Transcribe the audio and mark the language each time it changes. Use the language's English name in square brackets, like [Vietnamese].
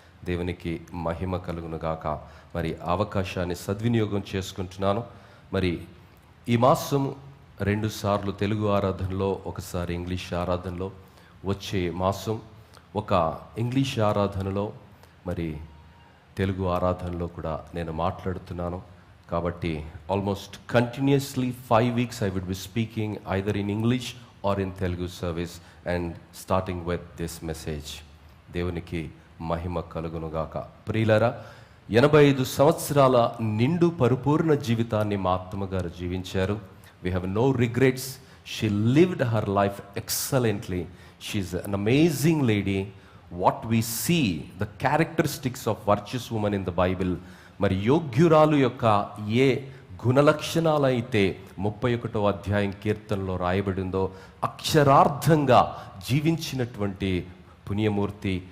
[Telugu] దేవునికి మహిమ కలుగును గాక. మరి అవకాశాన్ని సద్వినియోగం చేసుకుంటున్నాను. మరి ఈ మాసం 2 సార్లు తెలుగు ఆరాధనలో, ఒకసారి ఇంగ్లీష్ ఆరాధనలో, వచ్చే మాసం ఒక ఇంగ్లీష్ ఆరాధనలో, మరి తెలుగు ఆరాధనలో కూడా నేను మాట్లాడుతున్నాను. కాబట్టి [English] Almost continuously 5 weeks I would be speaking either in English or in Telugu service and starting with this message. [Telugu] దేవునికి మహిమ కలుగునుగాక. ప్రియులారా, 85 సంవత్సరాల నిండు పరిపూర్ణ జీవితాన్ని మా అత్తమ్మగారు జీవించారు. [English] We have no regrets. She lived her life excellently. She is an amazing lady. What we see, the characteristics of virtuous woman in the Bible, [Telugu] మరి యోగ్యురాలు యొక్క ఏ గుణలక్షణాలైతే 31వ అధ్యాయం కీర్తనలో రాయబడిందో అక్షరార్థంగా జీవించినటువంటి పుణ్యమూర్తి.